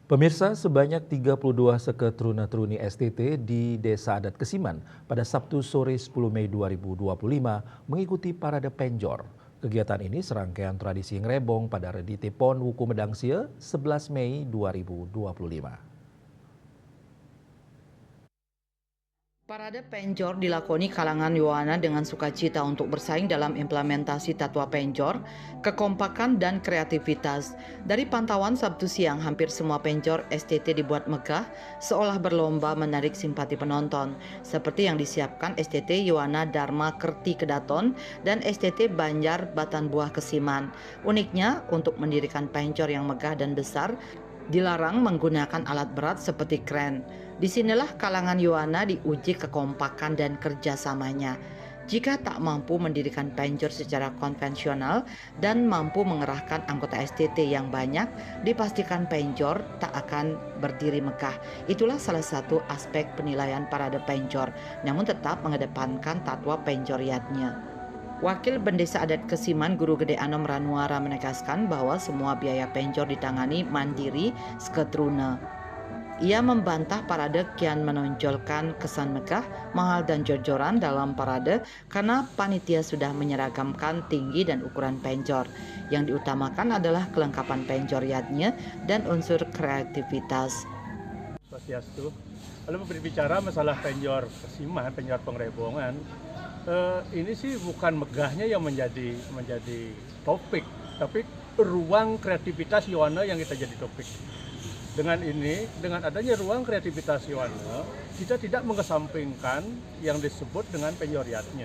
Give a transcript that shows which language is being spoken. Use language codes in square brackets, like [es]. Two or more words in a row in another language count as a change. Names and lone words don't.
[id] Pemirsa, sebanyak 32 seketruna-truni STT di Desa Adat Kesiman pada Sabtu sore 10 Mei 2025 mengikuti Parade Penjor. Kegiatan ini serangkaian tradisi ngrebong pada Redite Pon Wuku Medangsia 11 Mei 2025. Parade Penjor dilakoni kalangan Yowana dengan sukacita untuk bersaing dalam implementasi Tatwa Penjor, kekompakan dan kreativitas. Dari pantauan Sabtu siang, hampir semua penjor STT dibuat megah, seolah berlomba menarik simpati penonton, seperti yang disiapkan STT Yowana Dharma Kerti Kedaton dan STT Banjar Batan Buah Kesiman. Uniknya, untuk mendirikan penjor yang megah dan besar, dilarang menggunakan alat berat seperti kren. Disinilah kalangan Yowana diuji kekompakan dan kerjasamanya. Jika tak mampu mendirikan penjor secara konvensional dan mampu mengerahkan anggota STT yang banyak, dipastikan penjor tak akan berdiri megah. Itulah salah satu aspek penilaian parade penjor, namun tetap mengedepankan tatwa penjoriatnya. Wakil Bendesa Adat Kesiman Guru Gede Anom Ranuara menegaskan bahwa semua biaya penjor ditangani mandiri seketruna. Ia membantah parade kian menonjolkan kesan megah, mahal dan jor-joran dalam parade karena panitia sudah menyeragamkan tinggi dan ukuran penjor. Yang diutamakan adalah kelengkapan penjoriatnya dan unsur kreativitas. Swastiastu. Lalu berbicara masalah penjor Kesiman, penjor pengrebongan, ini sih bukan megahnya yang menjadi topik, tapi ruang kreativitas Yowana yang kita jadi topik. Dengan ini, dengan adanya ruang kreativitas Yowana, kita tidak mengesampingkan yang disebut dengan penjoriatnya.